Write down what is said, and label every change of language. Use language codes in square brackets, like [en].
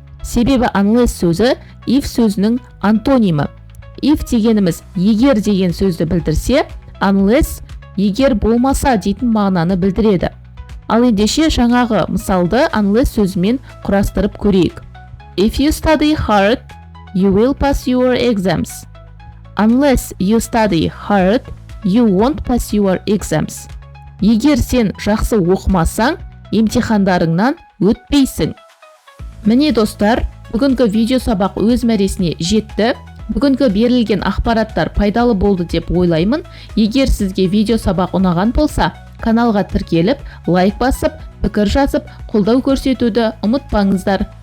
[kk] Себебі unless сөзі if сөзінің антонимі. If дегеніміз егер деген сөзді білдірсе, unless егер болмаса дейтін мағынаны білдіреді. Ал ендеше жаңағы мысалды unless сөзімен құрастырып көрейік. [en] If you study hard, you will pass your exams. Unless you study hard, you won't pass your exams. [kk] Егер сен жақсы оқымасаң, емтихандарыңнан өтпейсің. Міне достар, бүгінгі видео сабақ өз мәресіне жетті. Бүгінгі берілген ақпараттар пайдалы болды деп ойлаймын. Егер сізге видео сабақ ұнаған болса, каналға тіркеліп, лайк басып, пікір жазып, қолдау көрсетуді ұмытпаңыздар.